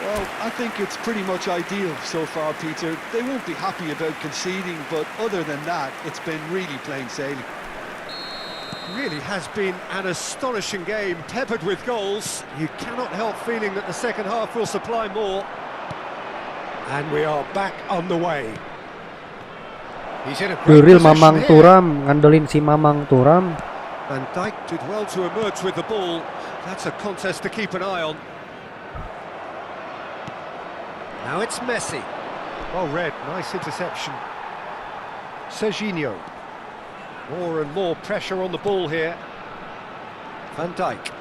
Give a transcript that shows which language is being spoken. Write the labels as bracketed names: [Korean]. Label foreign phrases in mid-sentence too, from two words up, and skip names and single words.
[English] Well, I think it's pretty much ideal so far, Peter. They won't be happy about conceding, but other than that, it's been really plain sailing. Really has been an astonishing game, peppered with goals. You cannot help feeling that the second half will supply more. And we are back on the way. He's in a The great real position Mamang here. [Indonesian] Thuram, ngandelin si Mamang Thuram. [English] Van Dijk did well to emerge with the ball. That's a contest to keep an eye on. Now it's Messi. Well read, nice interception. Serginho. More and more pressure on the ball here. Van Dijk.